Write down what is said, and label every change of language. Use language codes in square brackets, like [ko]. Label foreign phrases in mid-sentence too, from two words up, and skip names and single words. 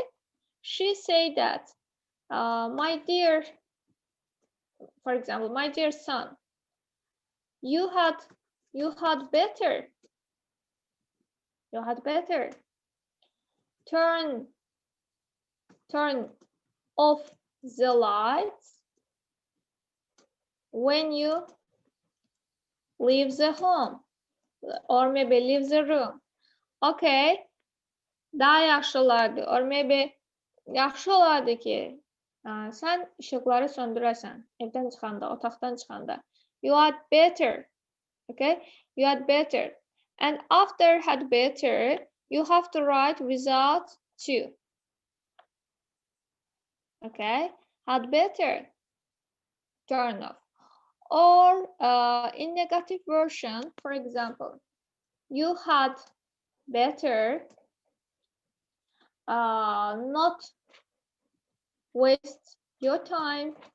[en] She say that, my dear, for example, my dear son, you had better turn off the lights when you leave the home or maybe leave the room. [az] Okay, daha yaxşı olardı, [en] or maybe [az] yaxşı olardı ki sən işıqları söndürəsən evdən çıxanda, otaqdan çıxanda. [en] You had better, okay? You had better. And after had better, you have to write without to. Okay, had better turn off. Or in negative version, for example, you had better not waste your time.